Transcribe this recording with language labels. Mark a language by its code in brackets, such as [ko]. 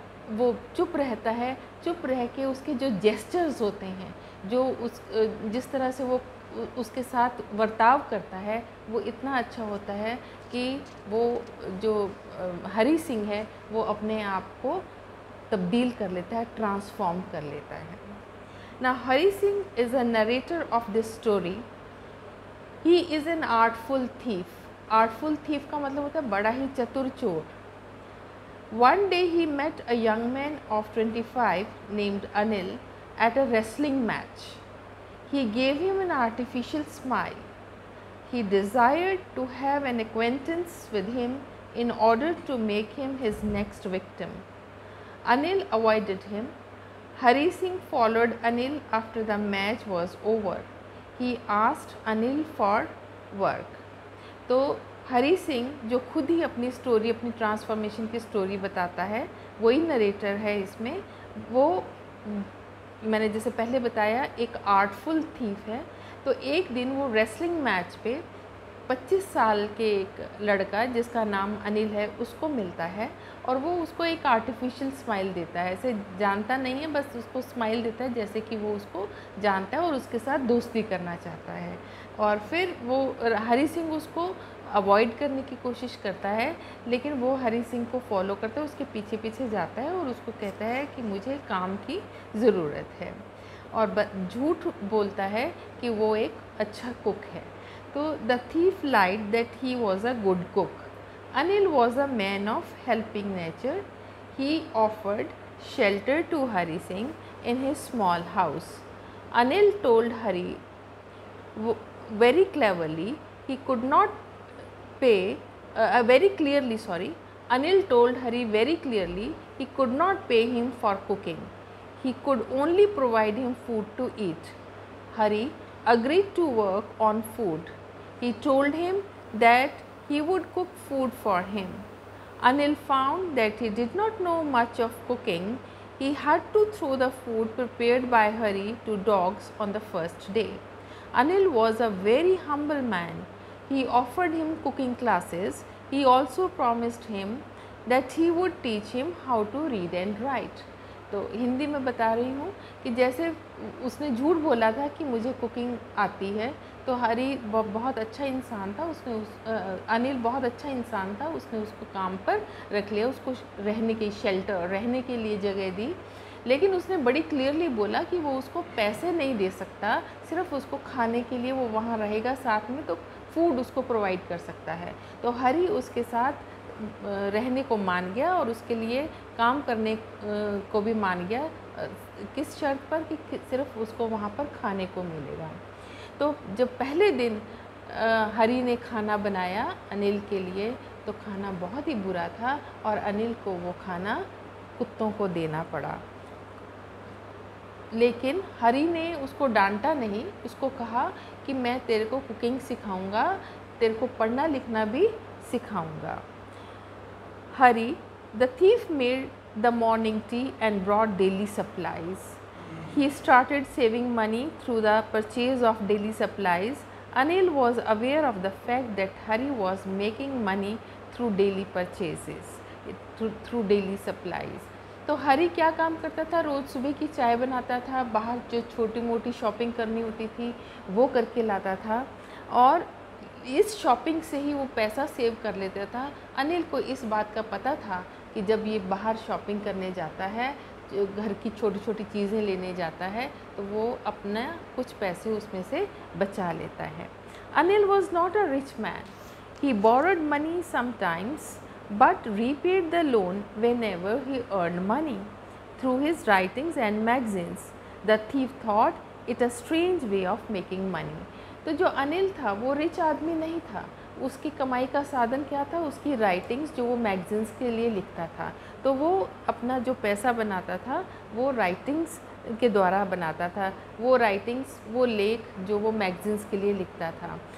[hi] वो चुप रहता है, चुप रह के उसके जो जेस्चर्स होते हैं, जो जिस तरह से वो उसके साथ बर्ताव करता है, वो इतना अच्छा होता है कि वो जो हरी सिंह है वो अपने आप को तब्दील कर लेता है, ट्रांसफॉर्म कर लेता है। [en] ना Hari Singh is a narrator of this story. He is an artful thief. [hi] Artful thief का मतलब होता है बड़ा ही चतुर चोर। [en] One day he met a young man of 25 named Anil at a wrestling match. He gave him an artificial smile. He desired to have an acquaintance with him in order to make him his next victim. Anil avoided him. Hari Singh followed Anil after the match was over. He asked Anil for work. [hi] तो हरी सिंह जो खुद ही अपनी story, अपनी transformation की story बताता है, वही narrator है इसमें। वो मैंने जैसे पहले बताया एक आर्टफुल थीफ है। तो एक दिन वो रेसलिंग मैच पे 25 साल के एक लड़का जिसका नाम अनिल है उसको मिलता है और वो उसको एक आर्टिफिशियल स्माइल देता है। ऐसे जानता नहीं है, बस उसको स्माइल देता है जैसे कि वो उसको जानता है और उसके साथ दोस्ती करना चाहता है। और फिर वो हरी सिंह उसको अवॉइड करने की कोशिश करता है, लेकिन वो हरी सिंह को फॉलो करता है, उसके पीछे पीछे जाता है और उसको कहता है कि मुझे काम की ज़रूरत है, और झूठ बोलता है कि वो एक अच्छा कुक है। [en] तो the thief lied that he was a good cook. Anil was a man of helping nature. He offered shelter to Hari Singh in his small house. Anil told Hari very cleverly he could not pay very clearly Anil told Hari very clearly he could not pay him for cooking. He could only provide him food to eat. Hari agreed to work on food. He told him that he would cook food for him. Anil found that he did not know much of cooking. He had to throw the food prepared by Hari to dogs on the first day. Anil was a very humble man. He offered him cooking classes. He also promised him that he would teach him how to read and write. [hi] तो हिंदी में बता रही हूँ कि जैसे उसने झूठ बोला था कि मुझे कुकिंग आती है, तो हरी बहुत अच्छा इंसान था, अनिल बहुत अच्छा इंसान था, उसने उसको काम पर रख लिया, उसको रहने की शेल्टर, रहने के लिए जगह दी। लेकिन उसने बड़ी क्लियरली बोला कि वो उसको पैसे नहीं दे सकता, सिर्फ उसको खाने के लिए वो वहाँ रहेगा साथ में, तो फूड उसको प्रोवाइड कर सकता है। तो हरी उसके साथ रहने को मान गया और उसके लिए काम करने को भी मान गया, किस शर्त पर कि सिर्फ उसको वहाँ पर खाने को मिलेगा। तो जब पहले दिन हरी ने खाना बनाया अनिल के लिए, तो खाना बहुत ही बुरा था और अनिल को वो खाना कुत्तों को देना पड़ा। लेकिन हरी ने उसको डांटा नहीं, उसको कहा कि मैं तेरे को कुकिंग सिखाऊंगा, तेरे को पढ़ना लिखना भी सिखाऊंगा। [en] Hari, the thief made the morning tea and brought daily supplies. He started saving money through the purchase of daily supplies. Anil was aware of the fact that Hari was making money through daily purchases, through daily supplies. [hi] तो हरी क्या काम करता था, रोज़ सुबह की चाय बनाता था, बाहर जो छोटी मोटी शॉपिंग करनी होती थी वो करके लाता था और इस शॉपिंग से ही वो पैसा सेव कर लेता था। अनिल को इस बात का पता था कि जब ये बाहर शॉपिंग करने जाता है, जो घर की छोटी छोटी चीज़ें लेने जाता है, तो वो अपना कुछ पैसे उसमें से बचा लेता है। [en] Anil was not a rich man, he borrowed money sometimes but repaid the loan whenever he earned money through his writings and magazines. The thief thought it a strange way of making money. [hi] तो जो अनिल था वो rich आदमी नहीं था, उसकी कमाई का साधन क्या था, उसकी राइटिंग्स जो वो मैगजीन्स के लिए लिखता था। तो वो अपना जो पैसा बनाता था वो राइटिंग्स के द्वारा बनाता था, वो राइटिंग्स, वो लेख जो वो मैगजीन्स के लिए लिखता था।